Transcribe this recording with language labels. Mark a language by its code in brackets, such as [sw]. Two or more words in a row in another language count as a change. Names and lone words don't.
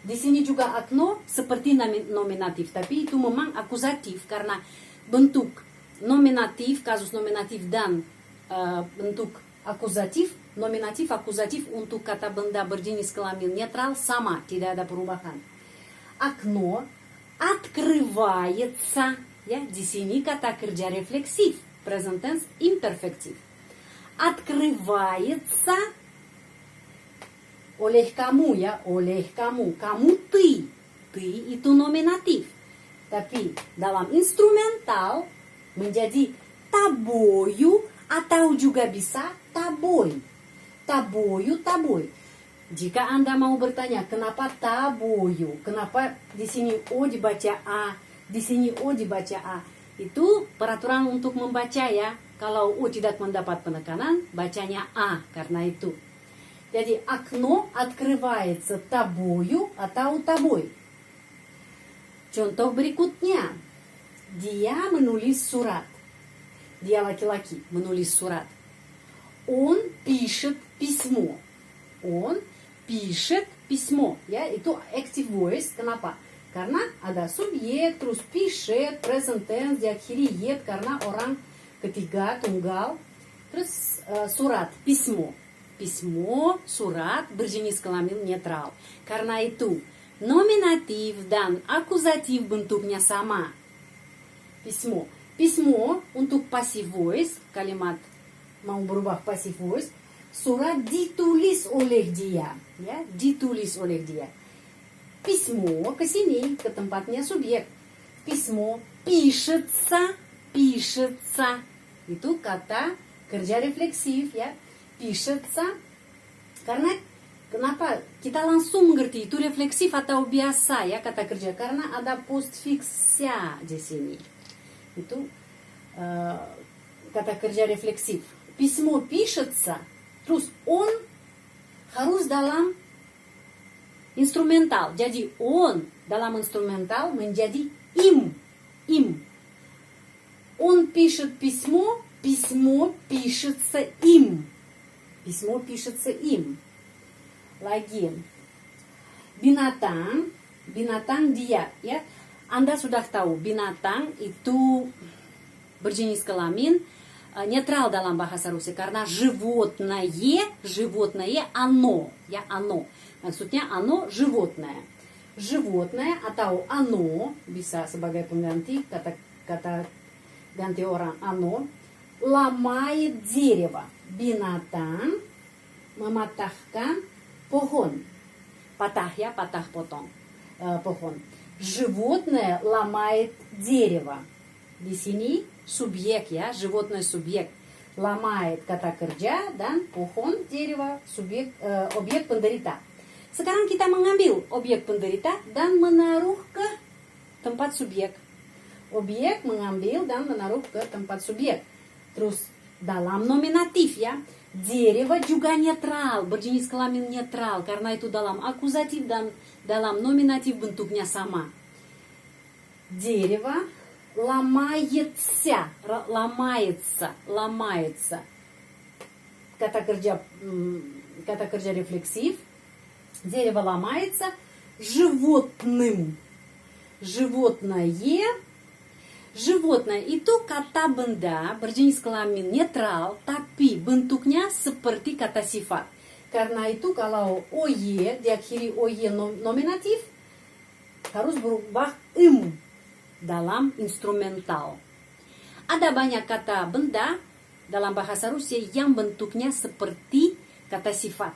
[id] Di sini juga akno seperti nominatif, tapi itu memang akuzatif karena bentuk nominatif, kasus nominatif dan bentuk akuzatif, nominatif, akuzatif untuk kata benda berjenis kelamin netral sama, tidak ada perubahan. [ru] Окно открывается, [id] ya, di sini kata kerja refleksif, [en] present tense imperfective. [id] Открывается oleh kamu, ya, oleh kamu. Kamu ты itu nominatif. Tapi dalam instrumental menjadi тобою atau juga bisa тобой. [ru] Тобою, тобой. [id] Jika Anda mau bertanya kenapa тобою, kenapa di sini O dibaca A, di sini O dibaca A, itu peraturan untuk membaca, ya. Kalau O tidak mendapat penekanan, bacanya A karena itu. [ru] Jadi окно открывается тобою atau тобой. [id] Contoh berikutnya, dia menulis surat. Dia laki-laki menulis surat. [ru] Он пишет письмо. Он пишет письмо. [id] Ya, itu [en] active voice. [id] Kenapa? Karena ada subjek, terus пишет, [en] present tense, [id] diakhiri yet karena orang ketiga tunggal. Terus surat, [ru] письмо. Письмо, [id] surat, berjenis kelamin netral. Karena itu, nominatif dan akuzatif bentuknya sama. [ru] Письмо. [id] Письмо untuk [en] passive voice, [id] kalimat mau berubah [en] passive voice, [id] surat ditulis oleh dia. Ya, ditulis oleh dia. Письмо ke sini, ke tempatnya subjek. [ru] Письмо пишется, пишется. [id] Itu kata kerja refleksif, ya. [ru] Пишется. [id] Karena kenapa kita langsung mengerti itu refleksif atau biasa, ya, kata kerja, karena ada postfixia di sini. Itu kata kerja refleksif. [ru] Письмо пишется, [id] terus он harus dalam instrumental. Jadi он dalam instrumental menjadi им. [ru] Он пишет письмо, письмо пишется им. Письмо пишется им. [id] Lagi. Binatang, binatang dia, ya. Anda sudah tahu binatang itu berjenis kelamin netral dalam bahasa Rusia karena [ru] животное, оно, [id] ya, оно. Maksudnya [ru] оно животное. Животное [id] atau оно bisa sebagai pengganti kata ganti orang [ru] оно ломает дерево. [id] Binatang mematahkan pohon. Patah, ya, patah potong pohon. [ru] Животное ломает дерево. [id] Di sini subjek, ya, животное subjek. Ломает kata kerja dan pohon, дерево, subjek, objek penderita. Sekarang kita mengambil objek penderita dan menaruh ke tempat subjek. Objek mengambil dan menaruh ke tempat subjek. Terus dalam nominatif, ya, дерево juga netral, berjenis kelamin netral karena itu dalam akuzatif dan dalam nominatif bentuknya sama. [ru] Дерево ломается, ломается. [id] Kata kerja refleksif. [ru] Дерево ломается животным. [id] Животное itu kata benda berjenis kelamin netral, tapi bentuknya seperti kata sifat. Karena itu kalau OY diakhiri OY nominatif harus berubah dalam instrumental. Ada banyak kata benda dalam bahasa Rusia yang bentuknya seperti kata sifat.